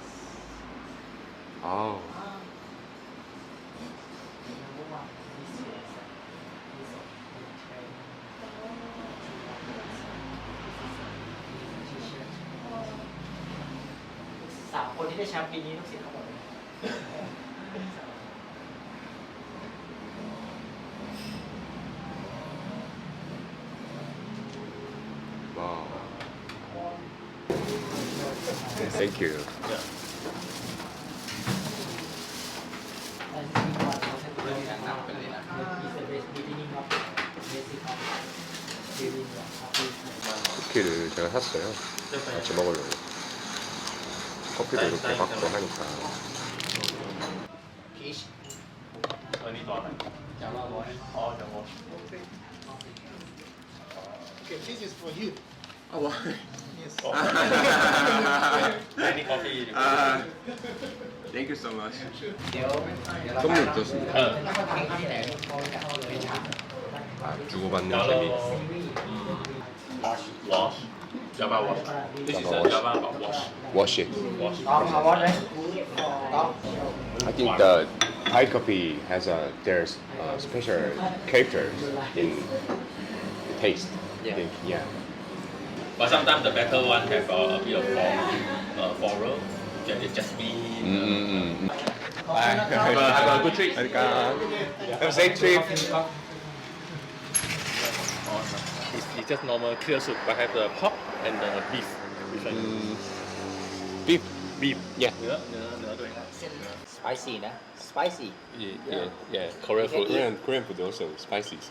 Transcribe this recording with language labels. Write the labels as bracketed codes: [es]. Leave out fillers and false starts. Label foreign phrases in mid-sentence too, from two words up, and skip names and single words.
[ko] 아우. 자, [th] คนที่ได้แชมป์ปีนี้ลูกศิษย์ทั้งหมดเลย 와우. [en] Thank you. Yeah. [ko] 쿠키를 제가 샀어요. 같이 먹으려고. 커피도 이렇게 받고 하니까. [th] พีช อันนี้ตอนไหน จะว่าวอช อ๋อจะวอช [en] Okay, this is for you. [ko] 아, 와. [en] Yes. [th] อันนี้ coffee [en] Thank you so much. [th] เดี๋ยวเรา [ko] 선물 줬습니다. [th] เออ ที่ไหนไปถาม [ko] 아, 주고받는 [th] เดี๋ยวเรา [ko] 재미. [en] wash Java wash this is a Java wash Wash it. wash [th] ต้องเอาวอชไหมต้อง [en] I think the Thai coffee has there's special characters in the taste. I think, yeah. but sometimes the better one have a bit of floral jasmine Have a good trip. Have a safe trip. it's just normal clear soup but have the pork and the beef which one Beef. beef Yeah. [th] เนื้อด้วย สไปซี่นะ สไปซี่ [en] yeah Korean food Korean food also spicy, so